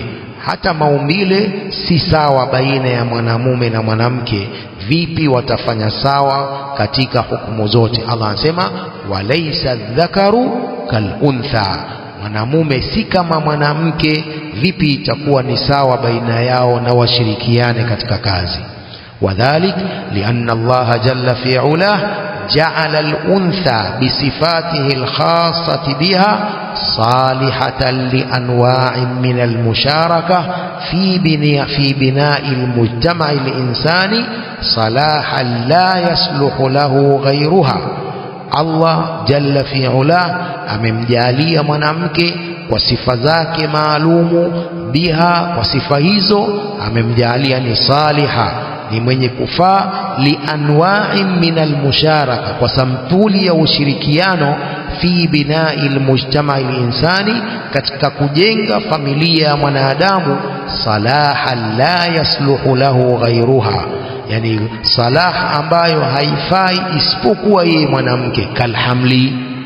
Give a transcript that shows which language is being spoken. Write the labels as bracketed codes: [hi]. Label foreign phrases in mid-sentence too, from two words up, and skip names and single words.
[sw] Hata maumbile si sawa baina ya mwanamume na mwanamke, vipi watafanya sawa katika hukumu zote? Allah anasema [ar] وليس الذكر كالأنثى, [sw] mwanamume si kama mwanamke, vipi itakuwa ni sawa baina yao na washirikiane katika kazi? [ar] وكذلك لأن الله جل في علاه جعل الأنثى بصفاتها الخاصة بها صالحة لأنواع من المشاركة في بناء المجتمع الإنساني صلاحا لا يصلح له غيرها. الله جل في علاه [sw] amemjalia mwanamke kwa sifa zake maalumu, biha, kwa sifa hizo amemjalia ni saliha, ni mwenye kufaa, [ar] لأنواع من المشاركة, [sw] kwa sampuli ya ushirikiano, [ar] في بناء المجتمع الإنساني, [sw] katika kujenga familia ya mwanadamu, [ar] صلاحا لا يصلح له غيرها, [sw] yani salah ambayo haifai isipokuwa yeye mwanamke, kalhamli,